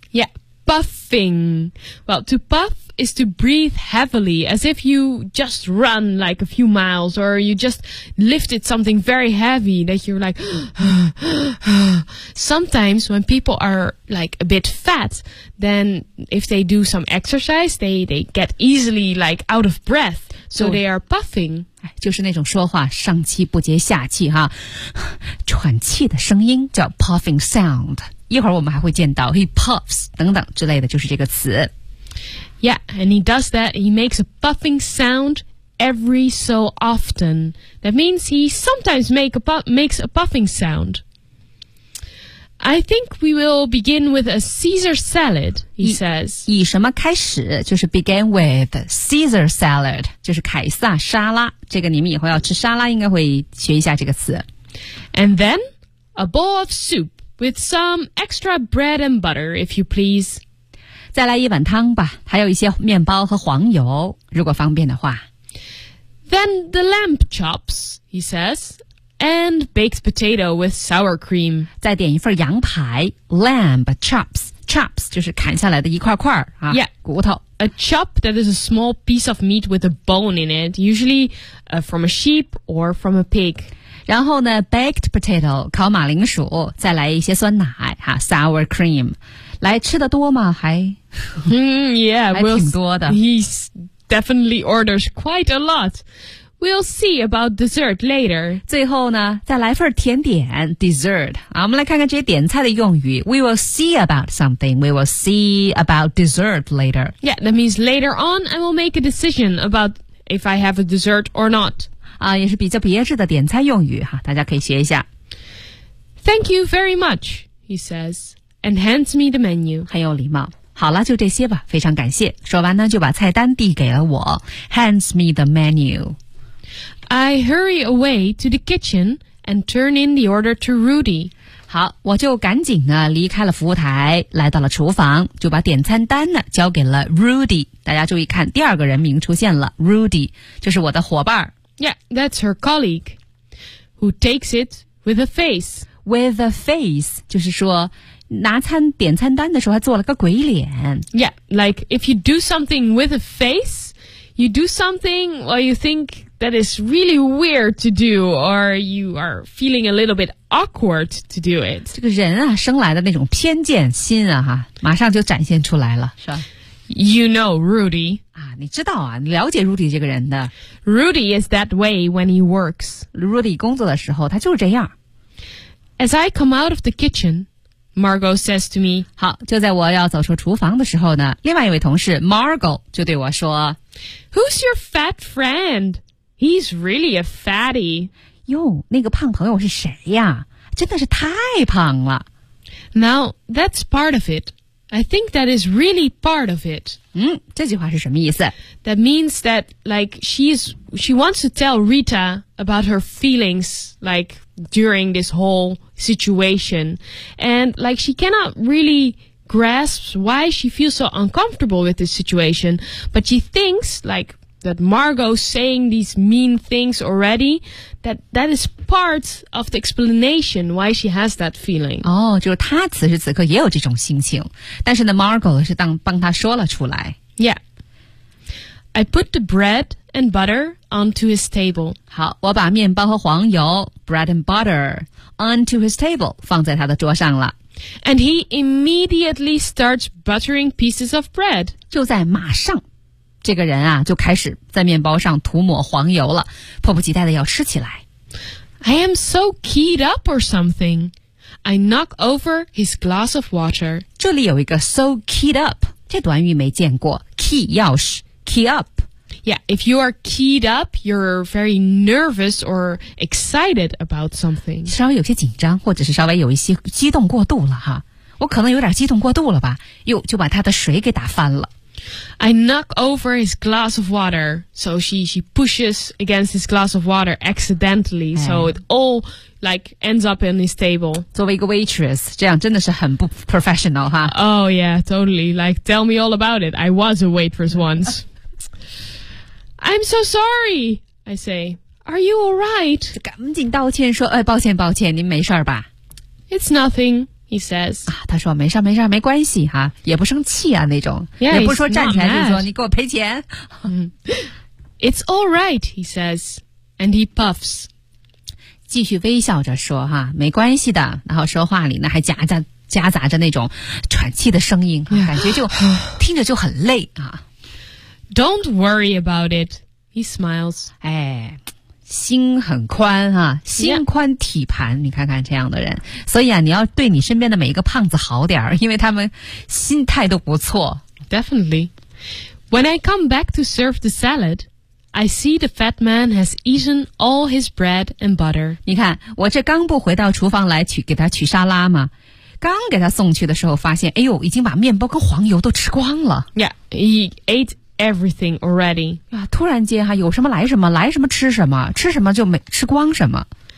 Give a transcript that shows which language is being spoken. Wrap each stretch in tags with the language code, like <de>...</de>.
<en>Yeah, puffing. Well, to puff is to breathe heavily, as if you just run like a few miles, or you just lifted something very heavy that you're like Sometimes when people are like a bit fat, then if they do some exercise, they get easily like out of breathSo they are puffing.</en> <zh>就是那种说话上气不接下气哈，喘气的声音叫 puffing sound. 一会儿我们还会见到</zh> <en>he puffs</en> <zh>等等之类的就是这个词。</zh> <en>Yeah, and he does that. He makes a puffing sound every so often. That means he sometimes makes a puffing sound. I think we will begin with a Caesar salad, he says.</en> <zh>以什么开始就是</zh> <en>begin with Caesar salad,</en> <zh>就是凯撒沙拉。这个你们以后要吃沙拉应该会学一下这个词。</zh> <en>And then a bowl of soup with some extra bread and butter, if you please.</en> <zh>再来一碗汤吧，还有一些面包和黄油，如果方便的话。</zh> <en>Then the lamb chops, he says. And baked potato with sour cream.</en> <zh>再点一份羊排 lamb chops. Chops 就是砍下来的一块块、</zh> <en>yeah,</en> <zh>骨头。</zh> <en>A chop that is a small piece of meat with a bone in it, usually、from a sheep or from a pig.</en> <zh>然后呢 baked potato, 烤马铃薯再来一些酸奶、sour cream. 来吃的多吗还、</zh> <en>yeah,</en> <zh>还挺多的。</zh> <en>He definitely orders quite a lot. We'll see about dessert later.</en> <zh>最后呢再来份甜点 dessert.、我们来看看这些点菜的用语。</zh> <en>We will see about something. We will see about dessert later. Yeah, that means later on I will make a decision about if I have a dessert or not.、</en> <zh>也是比较别致的点菜用语哈，大家可以学一下。</zh> <en>Thank you very much, he says, and hands me the menu.</en> <zh>很有礼貌。好了就这些吧，非常感谢。说完呢就把菜单递给了我</zh> <en>hands me the menu. I hurry away to the kitchen and turn in the order to Rudy.</en> <zh>好，我就赶紧呢离开了服务台，来到了厨房，就把点餐单呢交给了 Rudy. 大家注意看，第二个人名出现了 Rudy, 就是我的伙伴。</zh> <en>Yeah, that's her colleague, who takes it with a face. With a face,</en> <zh>就是说拿餐点餐单的时候还做了个鬼脸。</zh> <en>Yeah, like if you do something with a face, you do something while you think... That is really weird to do, or you are feeling a little bit awkward to do it.</en> <zh>这个人啊，生来的那种偏见心啊，哈，马上就展现出来了，是吧</zh> <en>？You know Rudy.</en> <zh>啊，你知道啊，你了解 Rudy 这个人的。</zh> <en>Rudy is that way when he works.</en> <zh>Rudy 工作的时候，他就是这样。</zh> <en>As I come out of the kitchen, Margot says to me,</en> <zh>好，就在我要走出厨房的时候呢，另外一位同事 Margot 就对我说</zh> <en>，Who's your fat friend? He's really a fatty.</en> <zh>哟，那个胖朋友是谁呀？真的是太胖了。</zh> <en>Now, that's part of it. I think that is really part of it.</en> <zh>嗯，这句话是什么意思？</zh> <en>That means that, like, she wants to tell Rita about her feelings, like, during this whole situation. And, like, she cannot really... grasps why she feels so uncomfortable with this situation, but she thinks, like, that Margot saying these mean things already, that is part of the explanation why she has that feeling.</en> <zh>哦，就是她此时此刻也有这种心情，但是呢 Margot 是帮她说了出来。</zh> <en>Yeah. I put the bread and butter onto his table.</en> <zh>好，我把面包和黄油</zh> <en>bread and butter onto his table</en> <zh>放在他的桌上了。</zh> <en>And he immediately starts buttering pieces of bread.</en> <zh>就在马上，这个人啊，就开始在面包上涂抹黄油了，迫不及待的要吃起来。</zh> <en>I am so keyed up or something. I knock over his glass of water.</en> <zh>这里有一个</zh> <en>so keyed up,</en> <zh>这短语没见过。</zh> <en>Key,</en> <zh>钥匙</zh> <en>key up. Yeah, if you are keyed up, you're very nervous or excited about something.</en> <zh>稍微有些紧张或者是稍微有一些激动过度了哈。我可能有点激动过度了吧，又就把他的水给打翻了。</zh> <en>I knock over his glass of water. So she pushes against his glass of water accidentally.、哎、so it all like ends up in his table.</en> <zh>作为一个 waitress, 这样真的是很不 professional, 哈。</zh> <en>Oh yeah, totally. Like, tell me all about it. I was a waitress once. I'm so sorry, I say. Are you all right?</en> <zh>赶紧道歉说、哎、抱歉抱歉您没事吧。</zh> <en>It's nothing, he says.、</en> <zh>啊、他说没事没事没关系哈，也不生气啊那种。</zh> <en>Yeah,</en> <zh>也不说站起来就说你给我赔钱。</zh> <en>It's all right, he says. And he puffs.</en> <zh>继续微笑着说哈，没关系的，然后说话里呢还夹杂着那种喘气的声音、yeah. 感觉就听着就很累啊。</zh> <en>Don't worry about it, he smiles.</en> <zh>哎，心很宽啊，心宽体盘、yeah. 你看看这样的人，所以啊你要对你身边的每一个胖子好点，因为他们心态都不错。</zh> <en>Definitely. When I come back to serve the saladI see the fat man has eaten all his bread and butter.</en> <zh>你看，我这刚不回到厨房来取给他取沙拉嘛，刚给他送去的时候，发现，哎呦，已经把面包跟黄油都吃光了。</zh> <en>Yeah, he ate everything already.</en> <zh>啊，突然间哈，有什么来什么，来什么吃什么，吃什么就没吃光什么。</zh>